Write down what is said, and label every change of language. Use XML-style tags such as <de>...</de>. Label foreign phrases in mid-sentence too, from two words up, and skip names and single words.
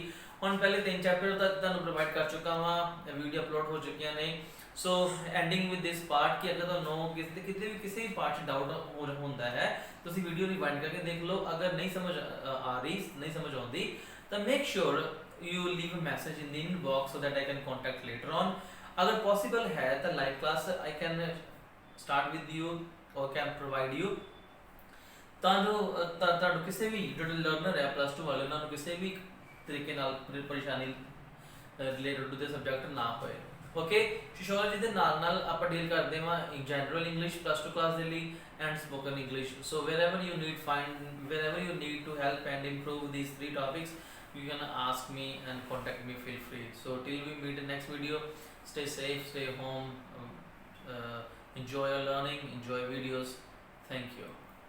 <pa>ਹੁਣ ਪਹਿਲੇ 3 ਚੈਪਟਰ ਤੱਕ ਤੁਹਾਨੂੰ ਪ੍ਰੋਵਾਈਡ ਕਰ ਚੁੱਕਾ ਹਾਂ, ਵੀਡੀਓ ਅਪਲੋਡ ਹੋ ਚੁੱਕੀਆਂ ਨੇ।</pa> <en>so ending with this part</en> <pa>ਕਿ ਅਗਰ ਤੁਹਾਨੂੰ ਕਿਸੇ ਵੀ ਪਾਰਟ 'ਚ ਡਾਊਟ ਹੁੰਦਾ ਹੈ, ਤੁਸੀਂ ਵੀਡੀਓ ਰਿਵਾਈਂਡ ਕਰਕੇ ਦੇਖ ਲਓ। ਅਗਰ ਨਹੀਂ ਸਮਝ ਆ ਰਹੀ, ਨਹੀਂ ਸਮਝ ਆਉਂਦੀ, ਤਾਂ</pa> <en>make sure you leave a message in the inbox so that I can contact later on. अगर possible</en> <hi>है तो</hi> <en>live class I can start with you or can provide you,</en> <pa>ਤਾਂ ਜੋ ਤੁਹਾਨੂੰ ਕਿਸੇ ਵੀ ਜਿਹੜੇ ਲਰਨਰ ਹੈ +2 ਵਾਲੇ ਉਹਨਾਂ ਨੂੰ ਕਿਸੇ ਵੀ ਤਰੀਕੇ ਨਾਲ ਪਰੇਸ਼ਾਨੀ</pa> <en>related to the subject</en> <pa>ਨਾ ਹੋਏ। ਓਕੇ, ਸੋਸ਼ੀਓਲੋਜੀ ਦੇ ਨਾਲ ਆਪਾਂ ਡੀਲ ਕਰਦੇ ਹਾਂ</pa> <en>general English</en> <pa>+2 ਕਲਾਸ ਦੇ ਲਈ</pa> <en>and spoken English. ਸੋ wherever you need to help and improve these 3 topics, you can ask me and contact me, feel free. So till we meet in next video, stay safe, stay home, enjoy your learning, enjoy videos. Thank you.</en>